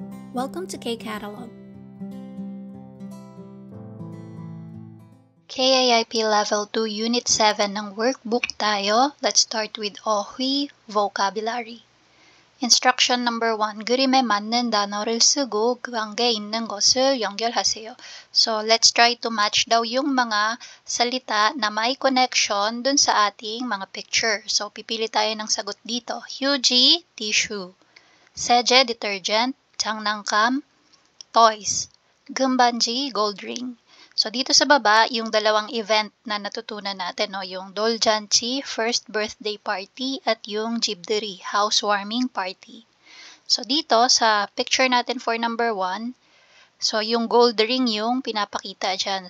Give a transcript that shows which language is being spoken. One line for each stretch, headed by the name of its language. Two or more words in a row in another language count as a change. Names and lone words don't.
English: Welcome to K-Catalog.
Filipino: KIIP Level 2 Unit 7 ng workbook tayo.
English: Let's start with 어휘 vocabulary. Instruction number 1.
Korean: 그림에 맞는 단어를 쓰고 그 관계에 있는 것을 연결하세요.
Filipino: So,
English: let's try to match
Filipino: daw yung mga salita na may connection dun sa ating mga picture. So, pipili tayo ng sagot dito.
Korean: 휴지, tissue. 세제, detergent. 장난감, toys. 금반지,
English: gold ring.
Filipino: So, dito sa baba, yung dalawang event na natutunan natin, no? Yung doljanchi,
English: first birthday party,
Filipino: at yung jibderi,
English: housewarming party.
Filipino: So, dito sa picture natin
English: for number 1,
Filipino: so, yung
English: gold ring
Filipino: yung pinapakita dyan.